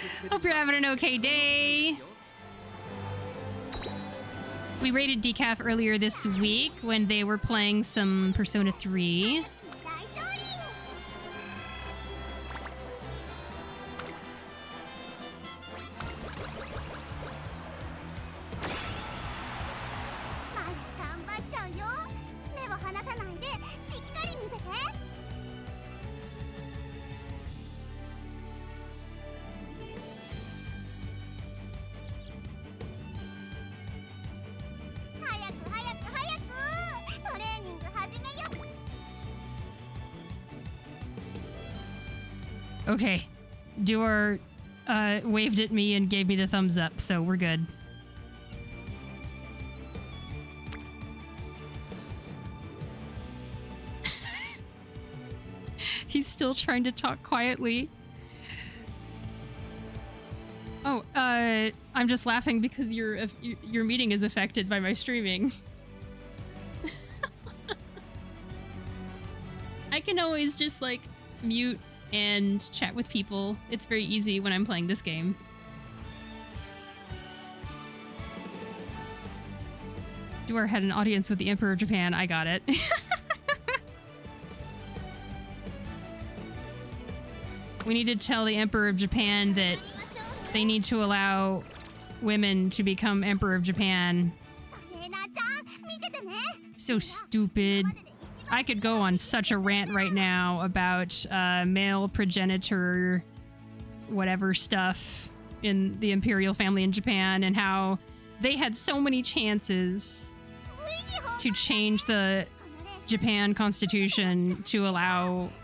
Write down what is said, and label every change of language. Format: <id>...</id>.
<en>Hope you're having an okay day. We rated Decaf earlier this week when they were playing some Persona 3.</en> <ja>大勝利 マヤ頑張っちゃうよ目を離さないでしっかり見てて 早く早く早くトレーニング始めよ</ja> <en>Okay. Duar waved at me and gave me the thumbs up, so we're good. He's still trying to talk quietly. Oh, I'm just laughing because your meeting is affected by my streaming. I can always just like mute and chat with people. It's very easy when I'm playing this game. Duar had an audience with the Emperor of Japan. I got it. We need to tell the Emperor of Japan that they need to allow women to become Emperor of Japan.</en> <ja>トレーナーちゃん見ててね</ja> <en>So stupid. I could go on such a rant right now about male progenitor whatever stuff in the imperial family in Japan and how they had so many chances to change the Japan constitution to allow</en>